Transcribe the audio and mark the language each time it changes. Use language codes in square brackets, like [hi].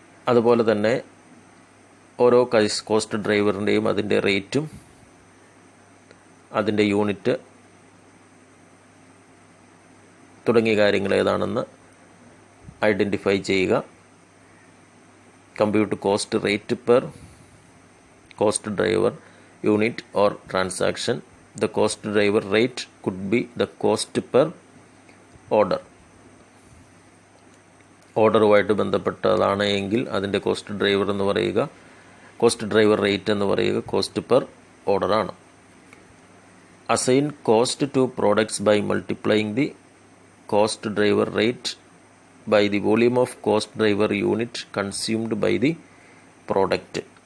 [ml] അതുപോലെ തന്നെ ഓരോ കോസ്റ്റ് ഡ്രൈവറിൻ്റെയും അതിൻ്റെ റേറ്റും അതിൻ്റെ യൂണിറ്റ് തുടങ്ങിയ കാര്യങ്ങൾ ഏതാണെന്ന് ഐഡൻറ്റിഫൈ ചെയ്യുക. [en] Compute cost rate per cost driver unit or transaction. The cost driver rate could be the cost per order. [ml] ഓർഡറുമായിട്ട് ബന്ധപ്പെട്ടതാണ് എങ്കിൽ അതിൻ്റെ കോസ്റ്റ് ഡ്രൈവർ എന്ന് പറയുക, കോസ്റ്റ് ഡ്രൈവർ റേറ്റ് എന്ന് പറയുക cost per ഓർഡറാണ്. [en] Assign cost to products by multiplying the cost driver rate by the volume of cost driver unit consumed by the product.